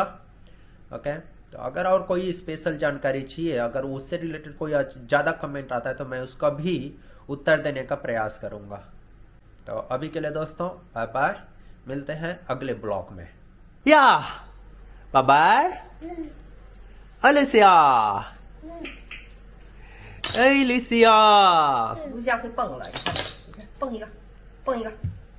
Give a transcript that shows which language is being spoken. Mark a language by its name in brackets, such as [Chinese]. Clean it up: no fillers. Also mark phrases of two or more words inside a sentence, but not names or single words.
[Hindi] ओके, तो अगर और कोई स्पेशल जानकारी चाहिए, अगर उससे रिलेटेड कोई ज्यादा कमेंट आता है तो मैं उसका भी उत्तर देने का प्रयास करूंगा। तो अभी के लिए दोस्तों [English] bye bye, [Hindi] मिलते हैं अगले ब्लॉग में। या [English] bye bye. [Chinese] Alicia，哎，Alicia。卢夏会蹦了，你看，你看，蹦一个，蹦一个。